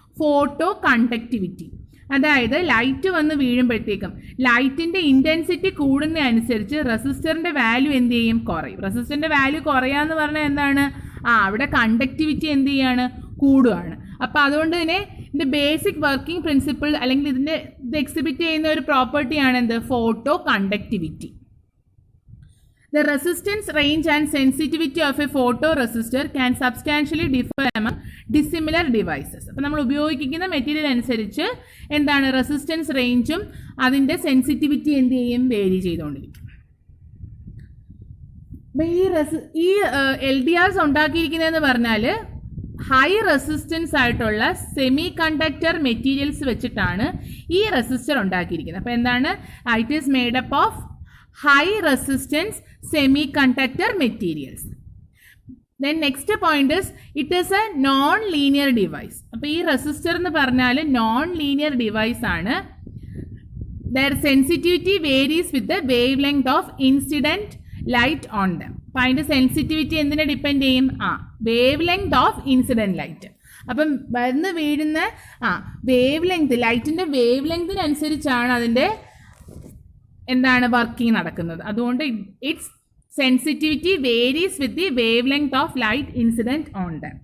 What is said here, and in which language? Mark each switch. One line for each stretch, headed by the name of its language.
Malayalam: Photo conductivity. അതായത് light വന്ന് വീഴുമ്പോഴത്തേക്കും ലൈറ്റിൻ്റെ ഇൻറ്റൻസിറ്റി കൂടുന്നതനുസരിച്ച് റെസിസ്റ്ററിൻ്റെ വാല്യൂ എന്ത് ചെയ്യും? കുറയും. റെസിസ്റ്ററിൻ്റെ വാല്യൂ കുറയാന്ന് പറഞ്ഞാൽ എന്താണ്? അവിടെ കണ്ടക്ടിവിറ്റി എന്ത് ചെയ്യാണ്? കൂടുകയാണ്. അപ്പോൾ അതുകൊണ്ട് തന്നെ ഇതിൻ്റെ ബേസിക് വർക്കിംഗ് പ്രിൻസിപ്പിൾ അല്ലെങ്കിൽ ഇത് എക്സിബിറ്റ് ചെയ്യുന്ന ഒരു പ്രോപ്പർട്ടിയാണ് എന്ത്? Photo conductivity.
English: The resistance range and sensitivity of a photoresistor can substantially differ among dissimilar devices.
Malayalam: അപ്പോൾ നമ്മൾ ഉപയോഗിക്കുന്ന മെറ്റീരിയൽ അനുസരിച്ച് എന്താണ്? റെസിസ്റ്റൻസ് റേഞ്ചും അതിൻ്റെ സെൻസിറ്റിവിറ്റി എന്ത് ചെയ്യും? വേരി ചെയ്തുകൊണ്ടിരിക്കും. അപ്പോൾ ഈ LDRs ഉണ്ടാക്കിയിരിക്കുന്നതെന്ന് പറഞ്ഞാൽ ഹൈ റെസിസ്റ്റൻസ് ആയിട്ടുള്ള സെമി കണ്ടക്ടർ മെറ്റീരിയൽസ് വെച്ചിട്ടാണ് ഈ റെസിസ്റ്റർ ഉണ്ടാക്കിയിരിക്കുന്നത്. അപ്പോൾ എന്താണ്?
English: It is made up of high resistance semiconductor materials. Then next point is it is a non-linear device.
Malayalam: അപ്പോൾ ഈ റെസിസ്റ്റർ എന്ന് പറഞ്ഞാൽ നോൺ ലീനിയർ ഡിവൈസ് ആണ്.
English: Their sensitivity varies with the wavelength of incident light on them.
Malayalam: അപ്പോൾ അതിൻ്റെ sensitivity എന്തിനെ depend ചെയ്യും? Wave length of incident light. അപ്പം വന്ന് വീഴുന്ന വേവ് ലെങ്ത്, ലൈറ്റിൻ്റെ വേവ് ലെങ്തിനനുസരിച്ചാണ് അതിൻ്റെ എന്താണ് വർക്കിംഗ് നടക്കുന്നത്. അതുകൊണ്ട്
English: Its sensitivity varies with the wave length of light incident on them.